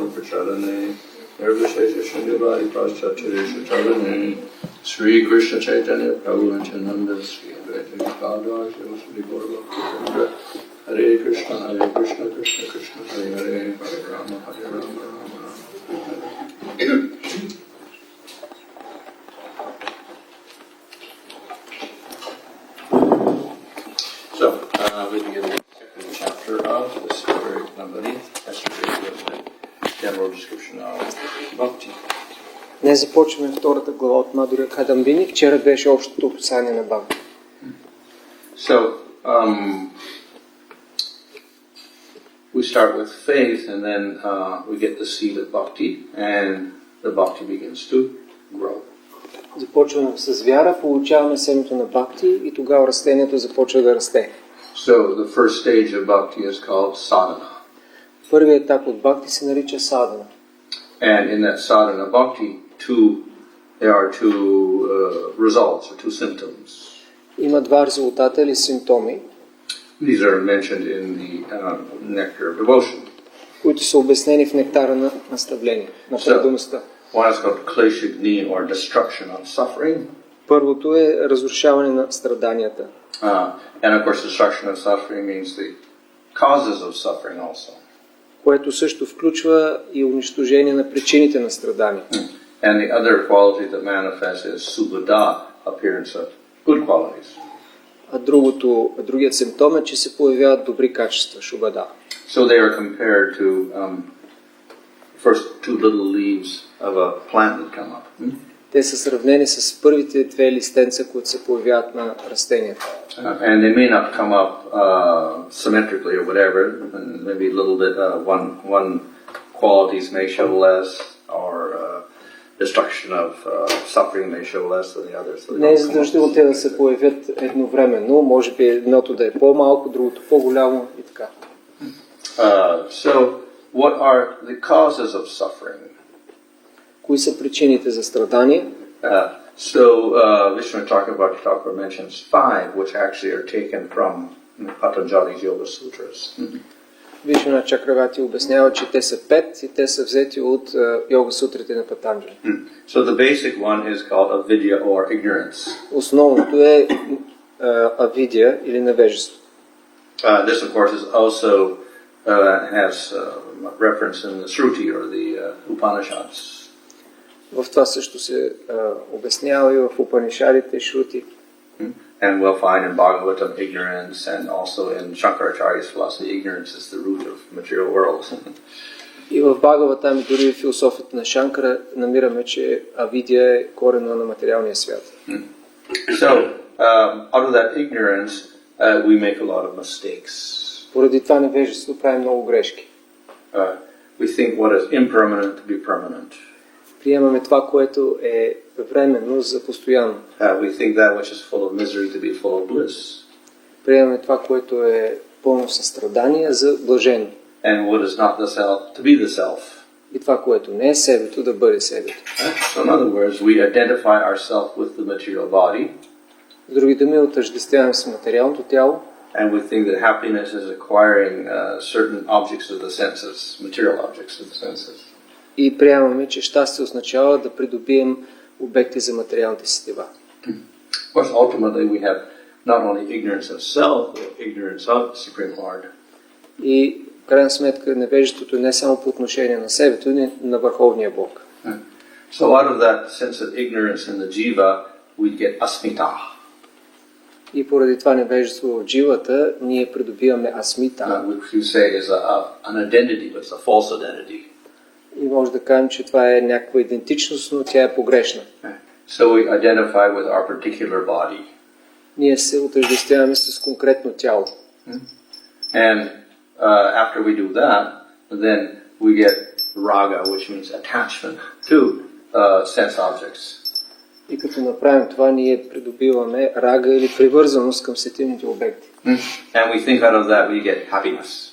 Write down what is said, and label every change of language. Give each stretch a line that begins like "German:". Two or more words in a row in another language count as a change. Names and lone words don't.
Sanskrit: प्रचारणे निर्विशेष शून्यवादि पाश्चात्य चालने श्री कृष्ण चैतन्य प्रभु नित्यानन्द श्री अद्वैत गदाधर श्री गौर भक्तिविनोद हरे कृष्ण कृष्ण कृष्ण हरे हरे हरे राम राम
English: So, we begin the second chapter of this very Nambani. Yesterday was a general description of Bhakti.
Bulgarian: Днес започваме втората глава от Мадуря Кадамбини. Вчера беше общото описание на Бхакти.
English: So, we start with faith and then we get the seed of Bhakti and the Bhakti begins to grow.
Bulgarian: Започваме с вяра, получаваме семето на Бхакти и тогава растението започва да расте.
English: So the first stage of Bhakti is called sadhana.
Bulgarian: Първият етап от Бхакти се нарича садхана.
English: And in that sadhana Bhakti, there are two results or two symptoms.
Bulgarian: Има два резултата или симптоми.
English: These are mentioned in the Nectar of Devotion.
Bulgarian: които са обяснени в нектара на наставление, на предаността.
English: One is called kleshagni, or destruction of suffering.
Bulgarian: Първото е разрушаване на страданията.
English: And of course, destruction of suffering means the causes of suffering also.
Bulgarian: Което също включва и унищожение на причините на страдания.
English: And the other quality that manifests is subhada, appearance of good qualities.
Bulgarian: А другият симптом е, че се появяват добри качества, шубада.
English: So they are compared to first two little leaves of a plant that come up.
Bulgarian: Те са сравнени с първите две листенца, които се появяват на растението.
English: And they may not come up symmetrically or whatever, and maybe a little bit, one qualities may show less, or destruction of suffering may show less than the others. So
Bulgarian: не е задължително те да се появят едновременно, може би едното да е по-малко, другото по-голямо и така.
English: So, what are the causes of suffering?
Bulgarian: Кои са причините за страдание?
English: Vishnu Chakravarti mentions 5, which actually are taken from Patanjali's Yoga Sutras.
Bulgarian: Вишна Чакравати обяснява, че те са 5 и те са взети от йога сутрите на Патанджали.
English: So the basic one is called avidya, or ignorance.
Bulgarian: Основното е авидия или невежество.
English: This of course is also has reference in the Shruti, or the Upanishads.
Bulgarian: В това също се обяснява и в Упанишадите, Шрути.
English: And we'll find in Bhagavatam ignorance, and also in Shankaracharya's philosophy, ignorance is the root of material world.
Bulgarian: И в Бхагаватам, дори в философията на Шанкара, намираме, че авидия е корена на материалния свят.
English: So, out of that ignorance, we make a lot of mistakes.
Bulgarian: Поради това невежество прави много грешки.
English: We think what is impermanent to be permanent.
Bulgarian: Приемаме това, което е временно за постоянно.
English: We think that which is full of misery to be full of bliss.
Bulgarian: Приемаме това, което е пълно със страдания, за блажено.
English: And what is not the self to be the self.
Bulgarian: И това, което не е себето, да бъде себето.
English: So in other words, we identify ourselves with the material body.
Bulgarian: С други думи, отъждествяваме с материалното тяло.
English: And we think that happiness is acquiring certain objects of the senses, material objects of the senses.
Bulgarian: И приемаме, че щастие означава да придобием обекти за материалните сетива.
English: Of course, ultimately we have not only ignorance of self, but ignorance of Supreme Lord.
Bulgarian: И в крайна сметка невежеството е не само по отношение на себето, но и на Върховния Бог.
English: So out of that sense of ignorance in the jiva, we get asmita.
Bulgarian: И поради това невежество в дживата, ние придобиваме асмита.
English: Which you say is an identity, but it's a false identity.
Bulgarian: И може да кажем, че това е някаква идентичност, но тя е погрешна.
English: So we identify with our particular body.
Bulgarian: Ние се отъждествяваме с конкретно тяло.
English: And after we do that, then we get raga, which means attachment to sense objects.
Bulgarian: И като направим това, ние придобиваме рага или привързаност към сетивните обекти.
English: And we think out of that we get happiness.